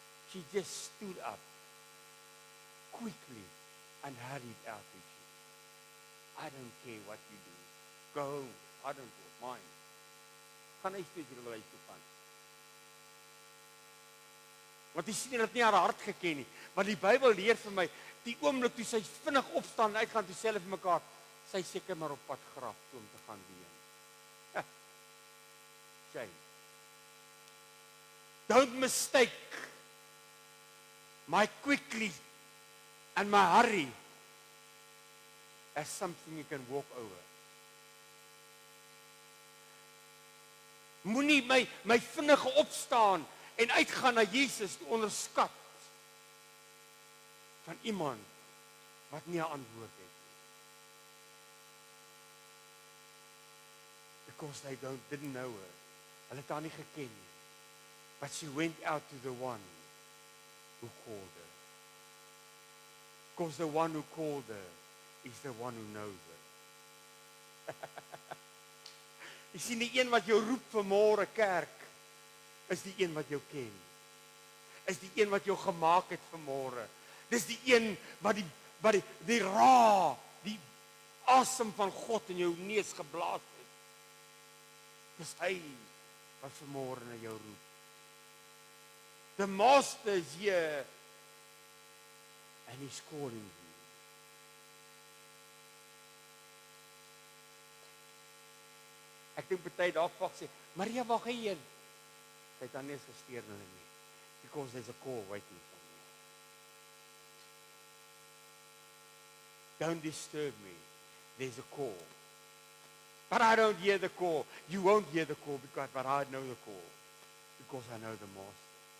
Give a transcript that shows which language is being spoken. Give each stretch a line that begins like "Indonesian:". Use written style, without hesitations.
English: She just stood up quickly and hurried out to Jesus. I don't care what you do. Go home. I don't mind.
Afrikaans: Gaan hy steeds wil hy toe gaan. Want jy sien dit nie haar hart geken nie. Want die Bybel leer vir my, die oomblik toe sy vinnig opstaan en uitgaan toe sê hulle vir mekaar, sy seker maar op pad graf toe om te gaan ween.
English: Shame. Don't mistake my quickly and my hurry as something you can walk over.
Afrikaans: Moenie my vinnige opstaan en uitgaan na Jesus te onderskat van iemand wat nie 'n antwoord het nie.
English: Because they didn't know her.
Afrikaans: Hulle het haar nie geken nie.
English: But she went out to the one who called her. Because the one who called her is the one who knows her.
Afrikaans: Jy sien die een wat jou roep vanmôre kerk, is die een wat jou ken. Is die een wat jou gemaak het vanmôre. Dis die een wat die ra, die asem van God in jou neus geblaas het. Dis hy wat vanmôre na jou roep.
English: The master is here and he's calling you.
Afrikaans: Ek dink baie dalk wag sê, Maria, waar gaan jy heen? Sy het dan nie gesteer hulle nie.
English: Because there's a call waiting for me. Don't disturb me. There's a call. But I don't hear the call. You won't hear the call but I know the call. Because I know the master.